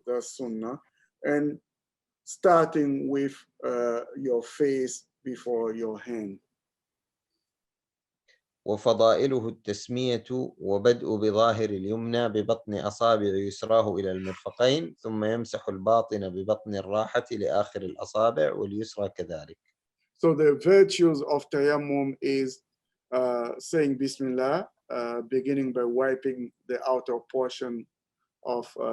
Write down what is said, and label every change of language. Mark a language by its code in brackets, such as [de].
[en] That's sunnah, and starting with your face before your hand. [ar] وفضائله التسمية وبدء بظاهر اليمنى ببطن أصابع يسراه إلى المرفقين ثم يمسح الباطن ببطن الراحة لآخر الأصابع واليسرى كذلك. [en] So the virtues of tayammum is saying Bismillah, beginning by wiping the outer portion of